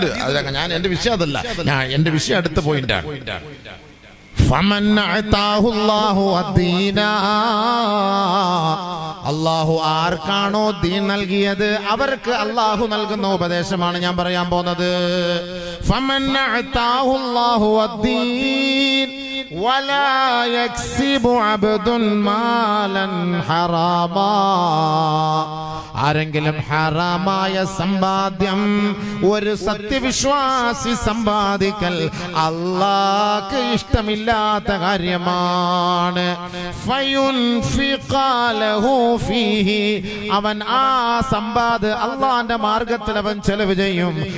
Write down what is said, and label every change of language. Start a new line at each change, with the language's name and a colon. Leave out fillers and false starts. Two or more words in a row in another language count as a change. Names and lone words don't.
Malayalam: ഞാൻ എന്റെ വിഷയം അതല്ല, എന്റെ വിഷയം അടുത്ത പോയിന്റാണ്. അല്ലാഹു ആർക്കാണോ ദീൻ നൽകിയത് അവർക്ക് അല്ലാഹു നൽകുന്ന ഉപദേശമാണ് ഞാൻ പറയാൻ പോകുന്നത്.
Arabic: ولا يكسب عبد مالا حراما.
Malayalam: ആരെങ്കിലും ഹറാമായ സമ്പാദ്യം ഒരു സത്യവിശ്വാസി സമ്പാദിക്കൽ അല്ലാഹ്ക്ക് ഇഷ്ടമില്ലാത്ത കാര്യമാണ്. അവൻ ആ സമ്പാദ് അല്ലാഹുവിന്റെ മാർഗത്തിൽ അവൻ ചെലവ് ചെയ്യും.